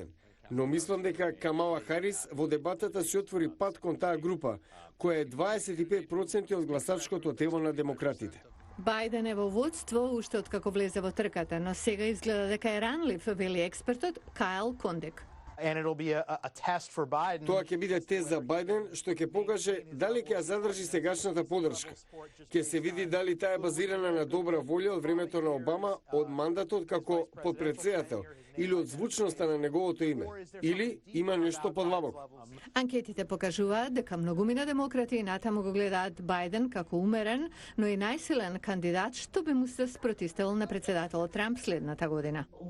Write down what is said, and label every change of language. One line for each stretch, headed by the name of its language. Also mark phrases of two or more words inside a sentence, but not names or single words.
Macedonian: Но мислам дека Камала Харис во дебатата се отвори пат кон таа група, која е 25% од гласачкото тево на демократите. Бајден е во водство уште од како влезе во трката, но сега изгледа дека е ранлив, вели експертот Кайл Кондек.
English: And it'll be a test for Biden.
Macedonian: Тоа ќе биде тест за Бајден, што ќе покаже дали ќе ја задржи сегашната поддршка. Ќе се види дали таа е базирана на добра волја од времето на Обама, од мандатот како подпредседател, или од звучноста на неговото име, или има нешто подлабоко. Анкетите покажуваат дека многумина демократи натаму го гледаат Бајден како умерен, но и најсилен кандидат што би му се спротивставил на председателот Трамп следната година.